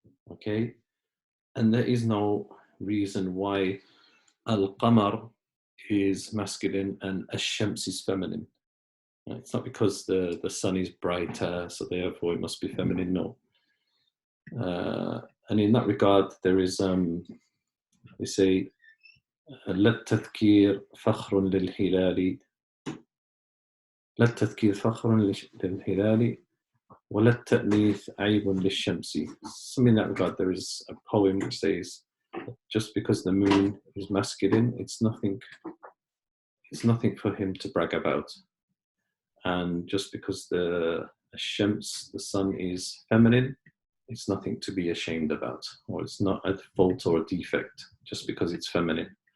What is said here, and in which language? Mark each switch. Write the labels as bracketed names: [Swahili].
[English] Okay, and there is no reason why al-qamar is masculine and ash-shams is feminine. It's not because the sun is brighter, so therefore it must be feminine. No. And in that regard, there is, we say, [Arabic] لا التذكير فخر للهلال لا التذكير فخر للهلال ولا التأنيث عيب للشمس. [English] So in that regard, there is a poem which says, just because the moon is masculine, it's nothing for him to brag about. And just because the shams, the sun, is feminine, it's nothing to be ashamed about, or it's not a fault or a defect just because it's feminine.